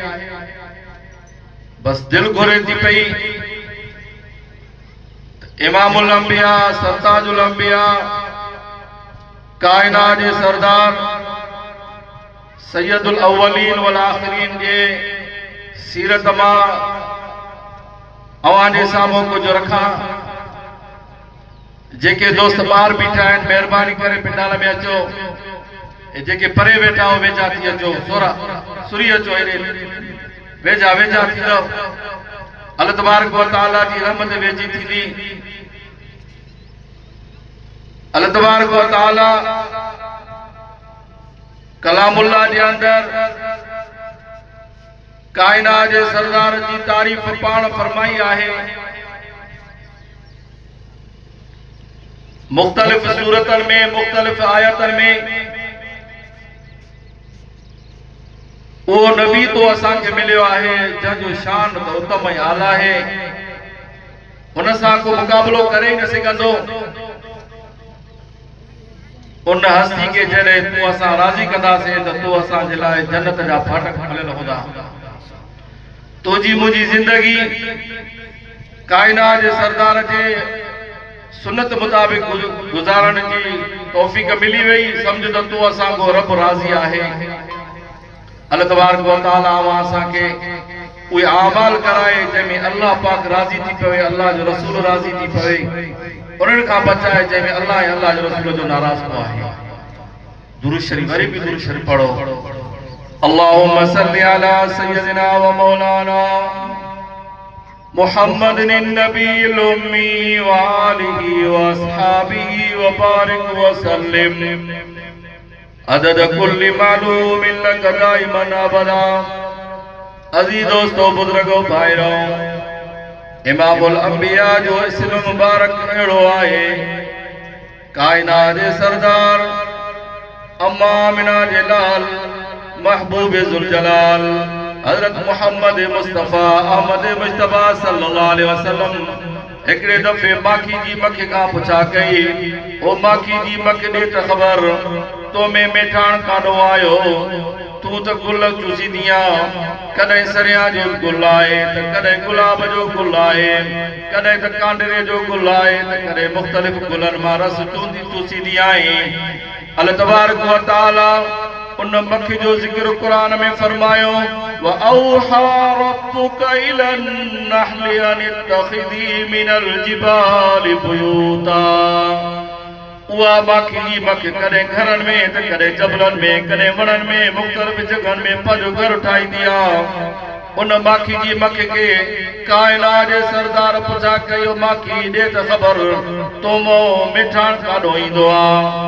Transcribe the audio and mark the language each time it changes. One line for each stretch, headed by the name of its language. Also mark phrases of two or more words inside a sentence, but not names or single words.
Sindhi: बस दिल घुरे थी पई
Arabic: إمام الأنبياء,
Sindhi: सरताजुल अंबिया, कायनात जे सरदार
Arabic: سيد الأولين والآخرين
Sindhi: जे सीरत मां अवां जे साम्हूं कुछ रखां। जेके दोस्त बाहर बीठा आहिनि, मेहरबानी करे पिंडाल में अचो। जेके परे वेठा हो वेझा थी अचो। सोरा सुरी अचो, हेॾे वेझा वेझा थी रहो।
Arabic: الله تبارك وتعالى
Sindhi: जी रहमत वेझी थींदी।
Arabic: الله تبارك وتعالى
Sindhi: कलामुल्लाह जे अंदर कायनात जे सरदार जी तारीफ़ पाण फरमाई आहे। मुख्तलिफ सूरतन में, मुख्तलिफ आयतन में वो नबी तो असांखे मिलियो आहे जंहिंजो शान त उत्तम ऐं आला आहे। हुन सां को मुक़ाबलो करे ही न सघंदो। उन हस्ती के जॾहिं तूं असां राज़ी कंदासीं त तूं असांजे लाइ जन्नत जा फाटक खुलियल हूंदा। तुंहिंजी मुंहिंजी ज़िंदगी कायनात जे सरदार जे सुन्नत मुताबिक गुजारण जी तौफीक मिली वई। समझ त तूं असांखो रब राज़ी आहे।
Arabic: الله تبارك وتعالى
Sindhi: असांखे उहे आमाल कराए जंहिंमें अल्लाह पाक राज़ी थी पवे, अल्लाह जो रसूल राज़ी थी पवे, उन्हनि खां बचाए जंहिंमें अल्लाह ऐं अल्लाह जो रसूल जो नाराज़ आहे। दुरूद शरीफ वरी बि दुरूद शरीफ पढ़ो।
Arabic: اللهم صل على سيدنا ومولانا محمد النبي الأمي وآله وأصحابه وبارك وسلم عدد كل معلوم لك دائما أبدا.
Urdu: عزیز دوستوں، بزرگوں,
Sindhi: भाइरों,
Arabic: إمام الأنبياء
Sindhi: जो इस्म मुबारक अहिड़ो आहे, कायनात जे सरदार अम्मा आमिना जे लाल महबूब
Arabic: ذو الجلال
Sindhi: हजरत मोहम्मद मुस्तफ़ा अहमद मुस्तफ़ा
Arabic: صلى الله عليه وسلم
Sindhi: हिकिड़े दफ़े माखी जी मखे खां पुछा कई, ओ माखी जी मख ॾे त ख़बर तो में मेठाण काॾो आयो, तू त गुल चूसींदी आहीं, कॾहिं सरिया जो गुल आहे त कॾहिं गुलाब जो गुल आहे, कॾहिं त कांडरे जो गुल आहे त कॾहिं मुख़्तलिफ़ गुलनि मां रस चूसींदी आहीं।
Arabic: الله تبارك وتعالى
Sindhi: उन मखी जो ज़िक्र कुरान में फरमायो,
Arabic: وأوحى ربك إلى النحل أن اتخذي من الجبال بيوتا.
Sindhi: उहा माखी जी मख कॾहिं घरनि में त कॾहिं जबलनि में, कॾहिं वणनि में, मुख़्तलिफ़ जॻहनि में पंहिंजो घर ठाहींदी आहे। उन माखी जी मख के कायनात जे सरदार पुछा कयो, माखी ॾे त ख़बर तो मो मिठाण काॾो ईंदो आहे।